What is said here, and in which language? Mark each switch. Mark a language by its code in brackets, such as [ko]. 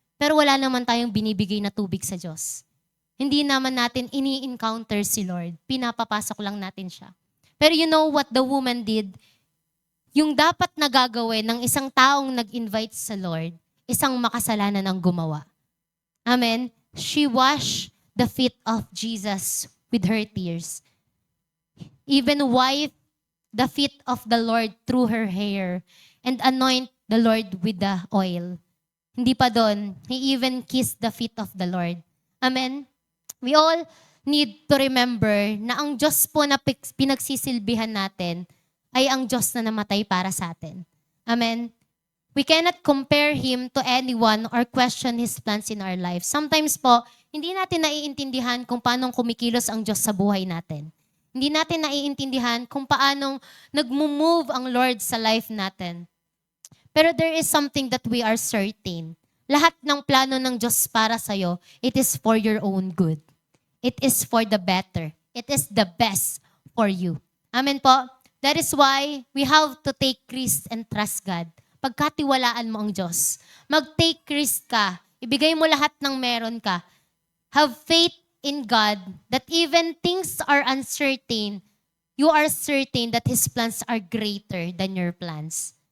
[tl] Pero wala naman tayong binibigay na tubig sa Diyos. Hindi naman natin ini-encounter si Lord. Pinapapasok lang natin siya. [en] Pero you know what the woman did? [tl] Yung dapat na gagawin ng isang taong nag-invite sa Lord, isang makasalanan ang gumawa. Amen? [en] She washed the feet of Jesus with her tears. Even wiped the feet of the Lord through her hair and anoint the Lord with the oil. [tl] Hindi pa doon. [en] He even kissed the feet of the Lord. Amen? We all need to remember [tl] na ang Diyos po na pinagsisilbihan natin ay ang Diyos na namatay para sa atin. Amen? [en] We cannot compare Him to anyone or question His plans in our life. [tl] Sometimes po, hindi natin naiintindihan kung paano kumikilos ang Diyos sa buhay natin. Hindi natin naiintindihan kung paano nag-move ang Lord sa life natin. [en] Pero there is something that we are certain. [tl] Lahat ng plano ng Diyos para sa'yo, [en] it is for your own good. It is for the better. It is the best for you. Amen po? That is why we have to take risk and trust God. [tl] Pagkatiwalaan mo ang Diyos. Mag-take risk ka. Ibigay mo lahat ng meron ka. [en] Have faith in God that even things are uncertain, you are certain that His plans are greater than your plans.